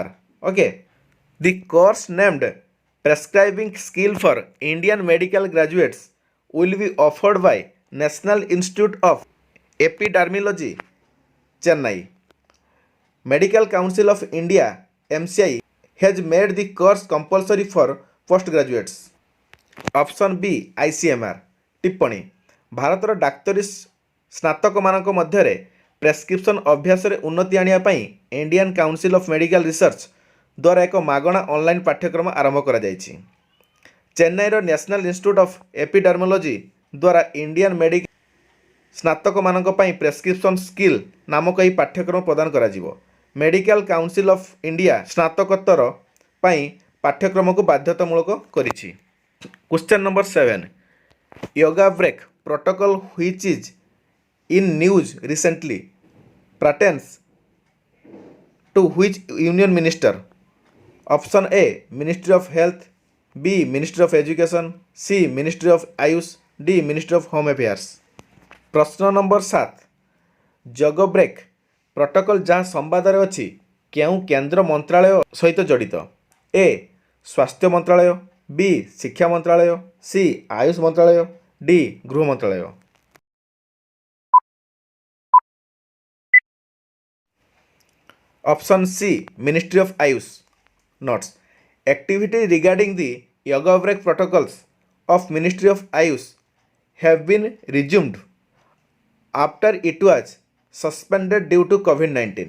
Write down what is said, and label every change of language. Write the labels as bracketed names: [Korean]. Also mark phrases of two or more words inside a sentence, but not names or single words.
[English] Okay, the course named Prescribing Skill for Indian Medical Graduates will be offered by National Institute of Epidermology, Chennai. Medical Council of India MCI has made the course compulsory for postgraduates. Option B ICMR। [Odia] टिप्पणी ଭାରତର ଡାକ୍ତରୀ ସ୍ନାତକମାନଙ୍କ ମଧ୍ୟରେ ପ୍ରେସ୍କ୍ରିପ୍ସନ୍ ଅଭ୍ୟାସରେ ଉନ୍ନତି ଆଣିବା ପାଇଁ ଇଣ୍ଡିଆନ୍ କାଉନସିଲ୍ ଅଫ୍ ମେଡ଼ିକାଲ ରିସର୍ଚ୍ଚ ଦ୍ୱାରା ଏକ ମାଗଣା ଅନଲାଇନ୍ ପାଠ୍ୟକ୍ରମ ଆରମ୍ଭ କରାଯାଇଛି। ଚେନ୍ନାଇର ନ୍ୟାସନାଲ୍ ଇନଷ୍ଟିଚ୍ୟୁଟ୍ ଅଫ୍ ଏପିଡର୍ମୋଲୋଜି ଦ୍ୱାରା [English] Indian medical [Odia] ସ୍ନାତକମାନଙ୍କ ପାଇଁ ପ୍ରେସ୍କ୍ରିପ୍ସନ୍ ସ୍କିଲ୍ ନାମକ ଏହି ପାଠ୍ୟକ୍ରମ ପ୍ରଦାନ କରାଯିବ। ମେଡ଼ିକାଲ କାଉନସିଲ୍ ଅଫ୍ ଇଣ୍ଡିଆ ସ୍ନାତକୋତ୍ତର ପାଇଁ ପାଠ୍ୟକ୍ରମକୁ ବାଧ୍ୟତାମୂଳକ କରିଛି। [English] question number 7 yoga break protocol which is in news recently pertains to which union minister? Option A Ministry of Health, B Ministry of Education, C Ministry of Ayush, D Ministry of Home Affairs। [Odia] ପ୍ରଶ୍ନ ନମ୍ବର 7 ଯୋଗ [English] break protocol [Odia] ଯାହା ସମ୍ବାଦରେ ଅଛି କେଉଁ କେନ୍ଦ୍ର ମନ୍ତ୍ରାଳୟ ସହିତ ଜଡ଼ିତ? ଏ ସ୍ୱାସ୍ଥ୍ୟ ମନ୍ତ୍ରାଳୟ, ବି ଶିକ୍ଷା ମନ୍ତ୍ରାଳୟ, ସି ଆୟୁଷ ମନ୍ତ୍ରାଳୟ, ଡି ଗୃହ ମନ୍ତ୍ରାଳୟ। [English] Option C Ministry of Ayush। Notes: activity regarding the yoga break protocols of Ministry of Ayush have been resumed after it was suspended due to COVID-19.